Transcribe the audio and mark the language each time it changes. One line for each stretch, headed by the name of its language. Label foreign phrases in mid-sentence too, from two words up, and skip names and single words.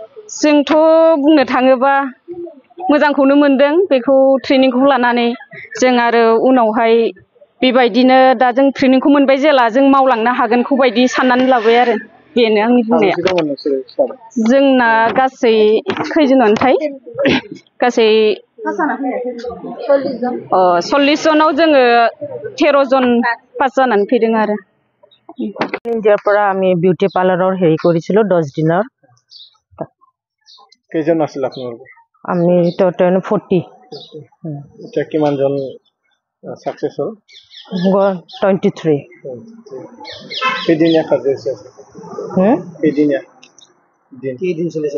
Bodo: जोंथ' बुंनो थाङोबा मोजांखौनो मोनदों बेखौ ट्रेनिंखौ लानानै जों आरो उनावहाय बेबायदिनो दा जों ट्रेनिंखौ मोनबाय जेला जों मावलांनो हागोनखौ बायदि साननानै लाबाय आरो बेनो आंनि बुंनाया जोंना गासै खैजोनथाय गासै 40 जनाव जोङो 13 जन पास जानानै फैदों आरो
Assamese: ইন্ডিয়াৰ পৰা আমি
English: beauty parlour
Assamese: হেৰি কৰিছিলো 10 দিনৰ কেইজন আছিল আপোনালোক আমি টোটাল 40 এটা কিমান জন সাকসেস হল 23 কেদিনীয়া কাৰ্যসূচী আছে কেদিনীয়া দিন চলিছে